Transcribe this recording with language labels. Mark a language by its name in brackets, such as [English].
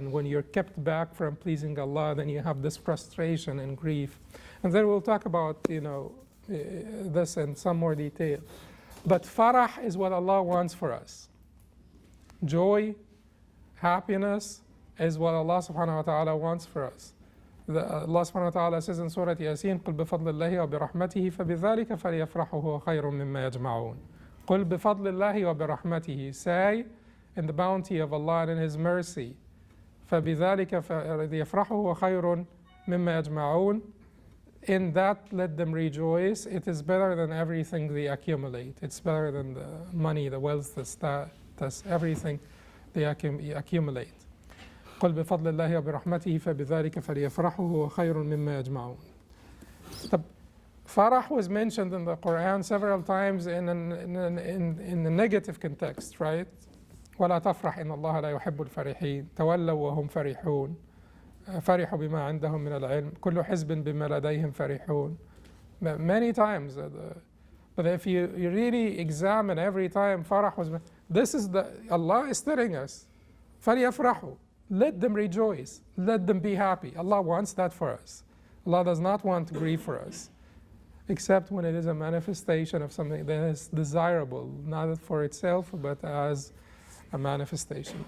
[English] And when you're kept back from pleasing Allah, then you have this frustration and grief. And then we'll talk about, this in some more detail. But farah is what Allah wants for us. Joy, happiness is what Allah subhanahu wa ta'ala wants for us. [Arabic] Allah subhanahu wa ta'ala says in Surah Yasin, قُلْ بِفَضْلِ اللَّهِ وَبِرَحْمَتِهِ فَبِذَلِكَ فَلْيَفْرَحُوا هُوَ خَيْرٌ مِّمَّا يَجْمَعُونَ. قُلْ بِفَضْلِ اللَّهِ وَبِرَحْمَتِهِ. [English] Say, in the bounty of Allah and in His mercy, [Arabic] فَبِذَلِكَ فَلْيَفْرَحُوا هُوَ خَيْرٌ مِّمَّا يَجْمَعُونَ. [English] In that let them rejoice. It is better than everything they accumulate. It's better than the money, the wealth, the status, everything they accumulate. [Arabic] قل بفضل الله وبرحمته فبذلك فليفرحوا هو خير مما يجمعون. [English] The farah was mentioned in the Quran several times in a negative context, right? [Arabic] ولا تفرح إن الله لا يحب الفرحين تولوا وهم فرحون فرحوا بما عندهم من العلم كل حزب بما لديهم فرحون. [English] Many times, but if you really examine every time farah was, this is Allah is telling us, فليفرحوا, let them rejoice, let them be happy. Allah wants that for us. Allah does not want grief for us, except when it is a manifestation of something that is desirable, not for itself, but as a manifestation.